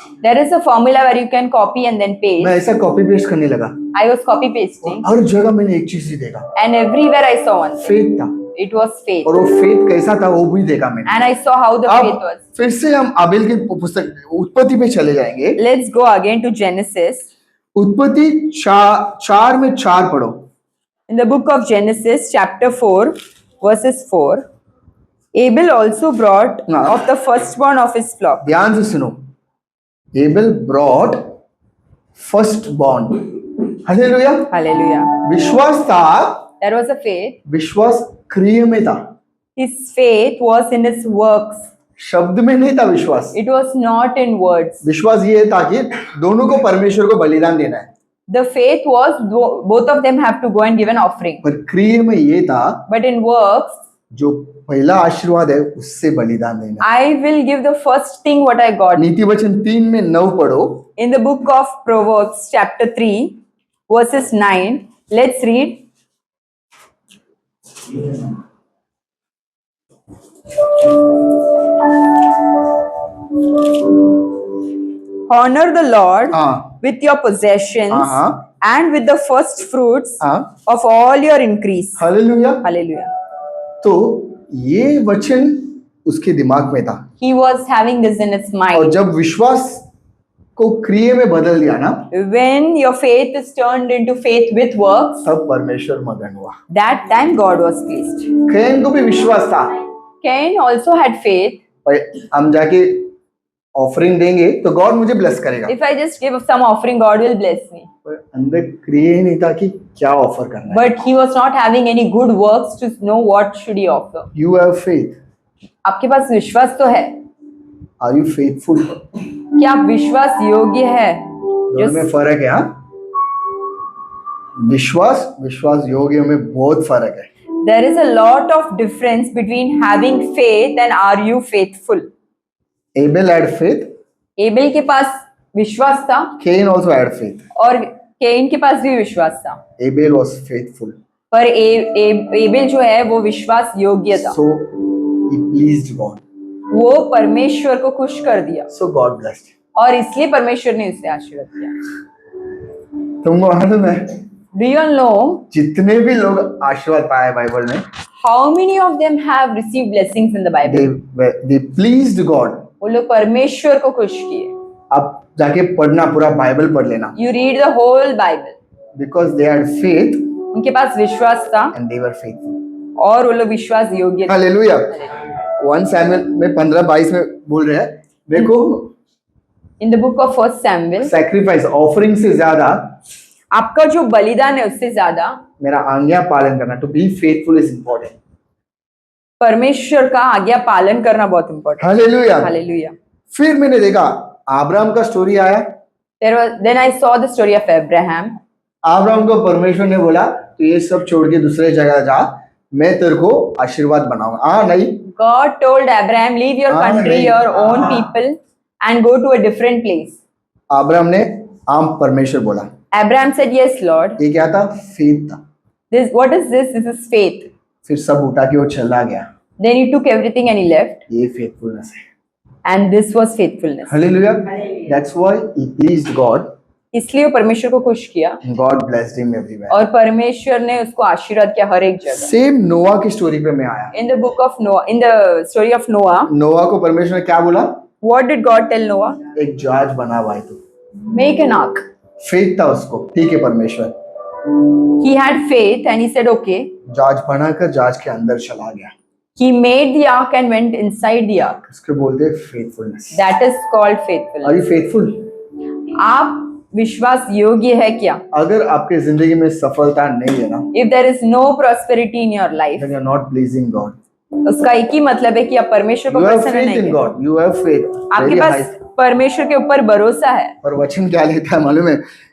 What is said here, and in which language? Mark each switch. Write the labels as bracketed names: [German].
[English] there is a formula where you can copy and then paste. [Hindi] मैं ऐसा copy paste करने लगा, [English] I was copy pasting, [Hindi] हर जगह मैंने एक चीज ही देखा, [English] and everywhere I saw one thing. [Hindi] Faith था, [English] It was faith, [Hindi] और वो फेथ कैसा था वो भी देखा मैंने। [English] and I saw how the faith [Hindi] अब [English] was. [Hindi] फिर से हम आबेल की पुस्तक उत्पत्ति पे चले जाएंगे। [English] Let's go again to Genesis. [Hindi] उत्पत्ति 4 में 4 पढ़ो। [English] In the book of Genesis, chapter 4, verses 4, Abel also brought of the firstborn of his flock. [Hindi] ध्यान से सुनो। [English] Abel brought first born. Hallelujah. Hallelujah. [Hindi] विश्वास था, [English] There was a faith. [Hindi] विश्वास क्रिया में था, [English] His faith was in his works. [Hindi] शब्द में नहीं था विश्वास। [English] It was not in words. [Hindi] विश्वास ये था कि दोनों को परमेश्वर को बलिदान देना है, [English] The faith was both of them have to go and give an offering. [Hindi] पर क्रिया में ये था [English] But in works, [Hindi] जो पहला आशीर्वाद है उससे बलिदान देना। [English] I will give the first thing what I got. [Hindi] नीति वचन 3 में 9 पढ़ो। [English] In the book of Proverbs, chapter 3, verses 9, let's read. Honor the Lord [Hindi] हाँ [English] with your possessions [Hindi] हाँ [English] and with the first fruits [Hindi] हाँ [English] of all your increase. [Hindi] Hallelujah. [English] Hallelujah. [Hindi] तो ये वचन उसके दिमाग में था, [English] He was having this in his [Hindi] और [English] mind. [Hindi] जब विश्वास को क्रिया में बदल दिया ना, [English] When your faith is turned into faith with works, [Hindi] तब परमेश्वर मगन हुआ। [English] that time God was pleased. [Hindi] Can को भी विश्वास था, [English] Cain also had faith. [Hindi] भाई हम जाके ऑफरिंग देंगे तो गॉड मुझे ब्लेस करेगा, [English] If I just give some offering, God will bless me. [Hindi] पर अंदर क्रिया ही नहीं था कि क्या ऑफर करना है। [English] But he was not having any good works to know what should he offer. You have faith, [Hindi] आपके पास विश्वास तो है, [English] Are you faithful? [Hindi] क्या आप विश्वास योग्य है? दोनों में फर्क है। हाँ, विश्वास योग्य में बहुत फर्क है। [English] There is a lot of difference between having faith and are you faithful. Abel had faith, [Hindi] Abel के पास विश्वास था [English] Cain also had faith, [Hindi] और केन के पास भी विश्वास था, [English] Abel was faithful, [Hindi] पर एबेल जो है वो विश्वास योग्य था, [English] so he pleased God, [Hindi] वो परमेश्वर को खुश कर दिया, [English] so God blessed, [Hindi] और इसलिए परमेश्वर ने उसे आशीर्वाद दिया। तुमको मालूम है [English] Do you know [Hindi] जितने भी लोग आशीर्वाद पाए बाइबल में, [English] how many of them have received blessings in the Bible? they pleased God। [Hindi] वो लोग परमेश्वर को खुश किए। आप जाके पढ़ना, पूरा बाइबल पढ़ लेना, [English] You read the whole Bible. Because they had faith [Hindi] उनके पास विश्वास था [English] And they were faithful. [Hindi] और वो लोग विश्वास योग्य थे। हालेलुया। 1 सैमुएल में 15-22 में बोल रहे हैं, देखो [English] In the book of 1 Samuel, [Hindi] sacrifice offering से ज्यादा आपका जो बलिदान है उससे ज्यादा मेरा आज्ञा पालन करना, [English] To be faithful is important. [Hindi] परमेश्वर का आज्ञा पालन करना बहुत इंपॉर्टेंट। हालेलुया। हालेलुया। फिर मैंने देखा अब्राहम का स्टोरी आया। [English] Then I saw the story of Abraham. [Hindi] Abraham को परमेश्वर ने बोला तो ये सब छोड़ के दूसरे जगह जा, मैं तेरे को आशीर्वाद बनाऊंगा। हाँ नहीं, [English] God told Abraham, leave your country, your own people, and go to a different place. [Hindi] Abraham ने आम परमेश्वर बोला। [English] Abraham said, yes, Lord. [Hindi] ये क्या था? फेथ था। [English] What is this? This is faith. [Hindi] फिर सब उठा के वो चला गया। [English] Then he took everything and he left. [Hindi] ये फेथफुलनेस है। [English] And this was faithfulness. [Hindi] Hallelujah. [English] That's why he pleased God. [Hindi] इसलिए वो परमेश्वर को खुश किया [English] God blessed him everywhere. [Hindi] और परमेश्वर ने उसको आशीर्वाद किया हर एक जगह। सेम नोआ की स्टोरी पे मैं आया। [English] In the book of Noah, in the story of Noah, [Hindi] नोआ को परमेश्वर ने क्या बोला? [English] what did God tell Noah? [Hindi] एक जहाज बना भाई तू। [English] Make an ark. [Hindi] फेथ था उसको, ठीक है परमेश्वर। [English] He had faith and he said, okay. [Hindi] जहाज बनाकर जहाज के अंदर चला गया। [English] He made the ark and went inside the ark. [Hindi] इसको बोलते हैं faithfulness. [English] That is called Are faithfulness. you faithful? [Hindi] आप विश्वास योग्य है क्या? अगर आपके जिंदगी में सफलता नहीं है ना, [English] If there is no prosperity in your life, then you are not pleasing God. [Hindi] उसका एक ही मतलब है कि आप परमेश्वर को [English] You have [Hindi] प्रसन्न [English] faith [Hindi] नहीं [English] in [Hindi] करते। [English] God. You have faith. [Hindi] आपके [English] Very [Hindi] पास [English] high. [Hindi] परमेश्वर के ऊपर भरोसा है। और वचन क्या लिखा है मालूम है?